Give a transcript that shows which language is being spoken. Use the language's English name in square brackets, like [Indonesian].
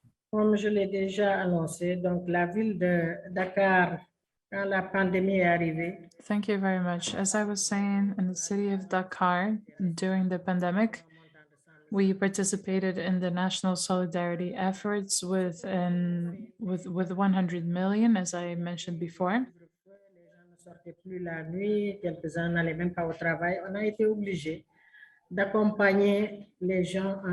[French] Comme je l'ai déjà annoncé, donc la ville de Dakar, quand la pandémie est arrivée, [English] Thank you very much. As I was saying, in the city of Dakar, during the pandemic, we participated in the national solidarity efforts with 100 million, as I mentioned before. [French] les gens ne sortaient plus la nuit, quelques-uns n'allaient même pas au travail. On a été obligé d'accompagner les gens en